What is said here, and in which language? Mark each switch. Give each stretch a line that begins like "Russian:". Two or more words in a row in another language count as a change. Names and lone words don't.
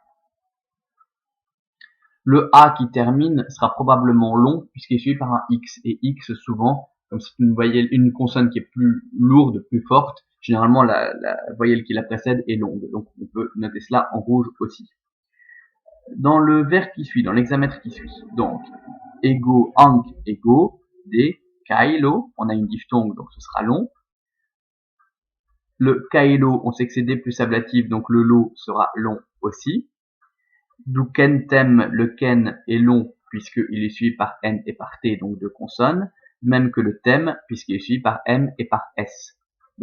French: Le A qui termine sera probablement long, puisqu'il est suivi par un X. Et X, souvent, comme c'est une consonne qui est plus lourde, plus forte, généralement la voyelle qui la précède est longue. Donc on peut noter cela en rouge aussi. Dans le vers qui suit, dans l'hexamètre qui suit, donc
Latin: ego, ank, ego, de, kailo,
French: on a une diphtongue, donc ce sera long. Le kailo, on sait que c'est D plus ablatif, donc le lo sera long aussi. Dukentem, le ken est long, puisqu'il est suivi par N et par T, donc deux consonnes, même que le tem, puisqu'il est suivi par M et par S.